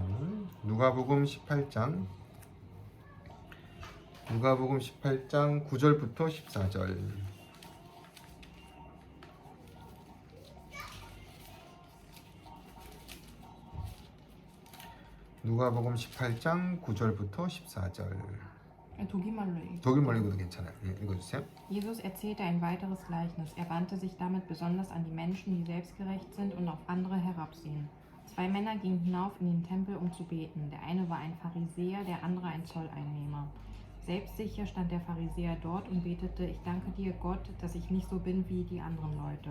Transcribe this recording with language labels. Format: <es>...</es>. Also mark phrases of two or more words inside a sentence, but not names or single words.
<ko>누가복음 18장 9절부터 14절. 누가복음 18장 9절부터 14절. 독일말로 읽어도 괜찮아요. 네, 읽어주세요.</ko> <de>Jesus erzählte ein weiteres Gleichnis. Er wandte sich damit besonders an die Menschen, die selbstgerecht sind und auf andere herabsehen. Zwei Männer gingen hinauf in den Tempel, um zu beten. Der eine war ein Pharisäer, der andere ein Zolleinnehmer. Selbstsicher stand der Pharisäer dort und betete: Ich danke dir, Gott, dass ich nicht so bin wie die anderen Leute.</de>